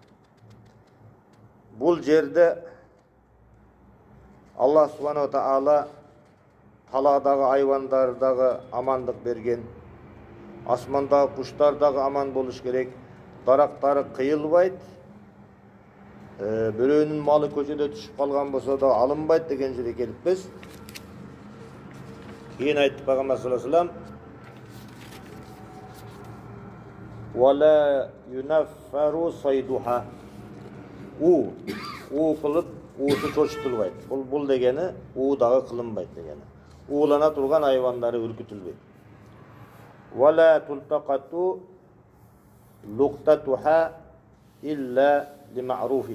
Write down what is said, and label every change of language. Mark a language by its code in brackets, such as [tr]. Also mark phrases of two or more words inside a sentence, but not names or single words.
[ky] Бул жерде Аллах Субханаху Таала таладагы айвандардагы амандык берген, асмандагы куштар дагы аман болуш керек, дарактары кыйылбайт, бирөөнүн малы көчөдө түшүп калган болсо да алынбайт деген жерге келиппиз. Кийин айтты Пайгамбар [ar] صلى الله عليه وسلم ولا ينفر صيدها." [ky] У кылып, уусу чочтулбайт. Бул дегени у дагы кылынбайт дегени. Уулана турган айвандары үркүтүлбөйт. [ar] ولا تلتقط لقطتها إلا لمعرف.